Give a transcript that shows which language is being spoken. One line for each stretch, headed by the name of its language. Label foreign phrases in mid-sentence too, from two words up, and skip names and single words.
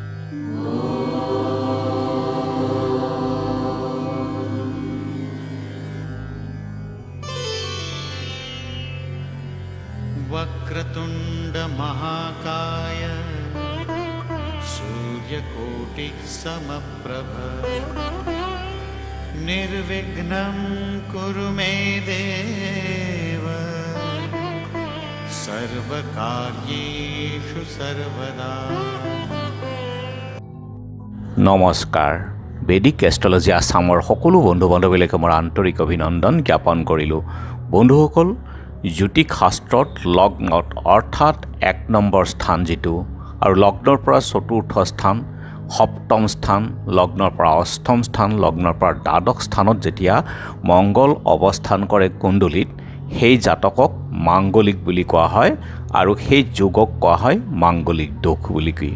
Sanskrit: वक्रतुंड महाकाय सूर्यकोटि समप्रभ निर्विघ्नं कुरु मे देव सर्वकार्येषु सर्वदा।
Assamese: नमस्कार।
English: Vedic astrology
Assamese: आसाমৰ সকলো বন্ধু বান্ধৱীলৈকে মোৰ আন্তৰিক অভিনন্দন জ্ঞাপন কৰিলোঁ। বন্ধুসকল, জ্যোতিষ শাস্ত্ৰত লগ্নত অৰ্থাৎ 1 নম্বৰ স্থান যিটো আৰু লগ্নৰ পৰা চতুৰ্থ স্থান, সপ্তম স্থান, লগ্নৰ পৰা অষ্টম স্থান, লগ্নৰ পৰা দ্বাদশ স্থানত যেতিয়া মংগল অৱস্থান কৰে কুণ্ডলীত, সেই জাতকক মাংগলিক বুলি কোৱা হয় আৰু সেই যোগক কোৱা হয় মাংগলিক দোষ বুলি কয়।